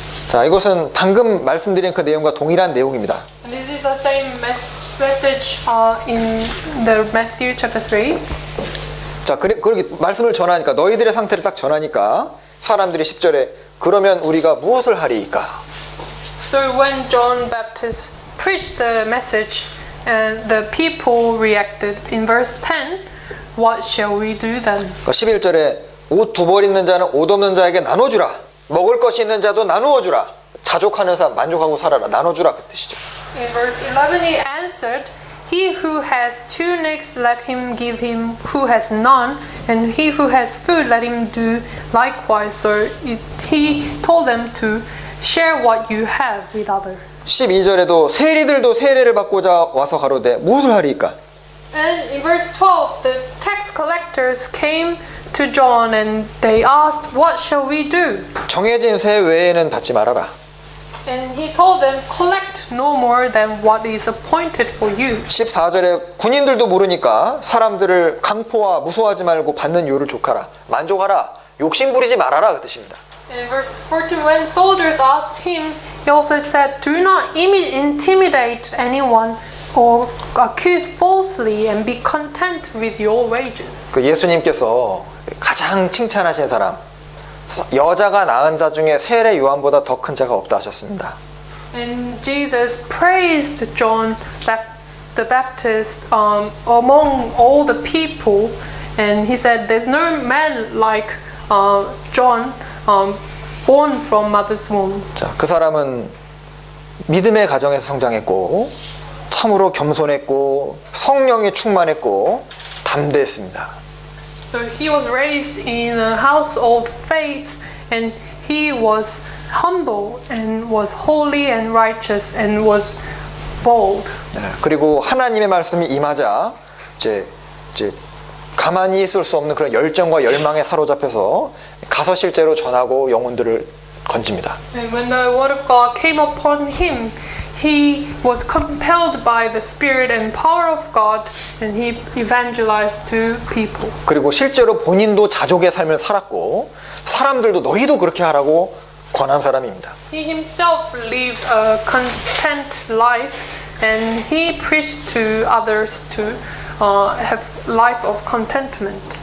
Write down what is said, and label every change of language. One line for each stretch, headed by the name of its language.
Korean: 자, 이것은 방금 말씀드린 그 내용과 동일한 내용입니다.
English: And this is the same message in the Matthew chapter 3.
Korean: 자, 그렇게 말씀을 전하니까 너희들의 상태를 딱 전하니까 사람들이 10절에 그러면 우리가 무엇을 하리이까?
English: So when John Baptist preached the message, and the people reacted in verse 10, what shall we do then?
Korean: 그러니까 11절에 옷 두 벌 있는 자는 옷 없는 자에게 나눠주라. 먹을 것이 있는 자도 나누어 주라. 자족하는 사람 만족하고 살아라. 나눠주라 그 뜻이죠.
English: In verse 11 he answered, he who has tunics, let him give him who has none, and he who has food, let him do likewise. So he told them to share what you have with others.
Korean: 12절에도 세리들도 세례를 받고자 와서 가로되 무엇을 하리이까?
English: And in verse 12, the tax collectors came to John and they asked, what shall we do?
Korean: 정해진 세 외에는 받지 말아라.
English: And he told them, collect no more than what is appointed for you.
Korean: 14절에 군인들도 모르니까 사람들을 강포와 무서워하지 말고 받는 요를 족하라. 만족하라. 욕심 부리지 말아라 그 뜻입니다.
English: In verse 14, when soldiers asked him, he also said, do not intimidate anyone or accuse falsely, and be content with your wages.
Korean: 그 예수님께서 가장 칭찬하신 사람, 여자가 낳은 자 중에 세례 요한보다 더 큰 자가 없다 하셨습니다.
English: And Jesus praised John the Baptist among all the people, and he said, "There's no man like John, born from mother's womb."
Korean: 자, 그 사람은 믿음의 가정에서 성장했고 참으로 겸손했고 성령이 충만했고 담대했습니다.
English: So he was raised in a house of faith, and he was humble and was holy and righteous and was bold.
Korean: 네, 그리고 하나님의 말씀이 임하자 이제 가만히 있을 수 없는 그런 열정과 열망에 사로잡혀서 가서 실제로 전하고 영혼들을 건집니다.
English: And when the word of God came upon him, he was compelled by the Spirit and power of God, and he evangelized to people.
Korean: 그리고 실제로 본인도 자족의 삶을 살았고 사람들도 너희도 그렇게 하라고 권한 사람입니다.
English: He himself lived a content life, and he preached to others to have life of contentment.